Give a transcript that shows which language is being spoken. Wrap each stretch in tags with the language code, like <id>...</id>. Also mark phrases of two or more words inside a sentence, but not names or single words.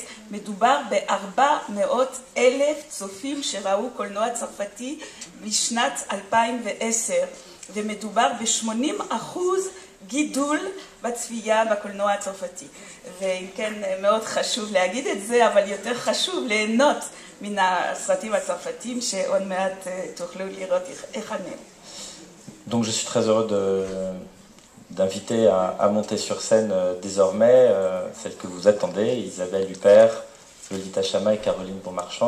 <he>מדובר ב400,000 צופים שראו קולנוע צרפתי בשנת 2010, ומדובר ב80% גידול בצפייה בקולנוע הצרפתי. ואם כן, מאוד חשוב להגיד את זה, אבל יותר חשוב ליהנות מן הסרטים הצרפתיים שעוד מעט תוכלו לראות איך הם.</he> <fr>Donc je suis très heureux d'inviter à monter sur scène désormais celle que vous attendez, Isabelle Huppert, Lolita Chama et Caroline Bonmarchand.</fr>